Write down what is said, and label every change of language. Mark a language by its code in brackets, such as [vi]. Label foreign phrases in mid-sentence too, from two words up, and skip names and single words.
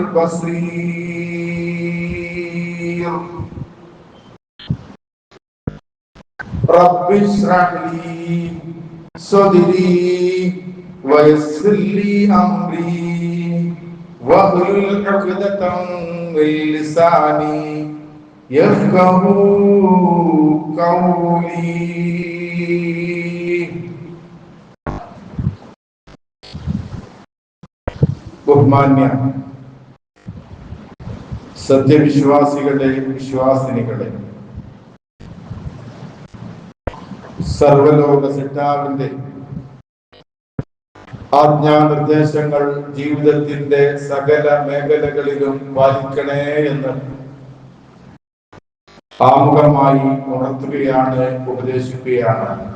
[ar] البصير رب اشرح لي صدري ويسر لي أمري واحلل عقدة من لساني يفقهوا قولي [ml] ബഹുമാന്യ സത്യവിശ്വാസികളെ വിശ്വാസിനികളെ സർവലോക സിദ്ധാവിന്റെ ആജ്ഞാനിർദ്ദേശങ്ങൾ ജീവിതത്തിന്റെ സകല മേഖലകളിലും പാലിക്കണേ എന്ന് ആമുഖമായി ഉണർത്തുകയാണ്, ഉപദേശിക്കുകയാണ്.